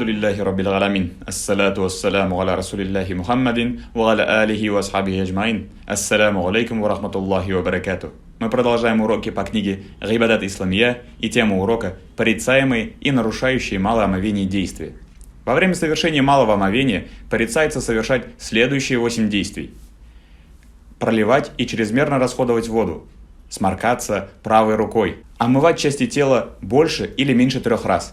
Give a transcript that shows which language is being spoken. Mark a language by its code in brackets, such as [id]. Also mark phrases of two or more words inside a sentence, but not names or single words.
[ar] الحمد لله رب العالمين. الصلاة والسلام على رسول الله محمد وعلى آله وأصحابه أجمعين. السلام عليكم ورحمة الله وبركاته. [ru] Мы продолжаем уроки по книге Гибадат Исламия, и тема урока – порицаемые и нарушающие малое омовение действия. Во время совершения малого омовения порицается совершать следующие 8 действий. Проливать и чрезмерно расходовать воду. Сморкаться правой рукой. Омывать части тела больше или меньше 3 раз.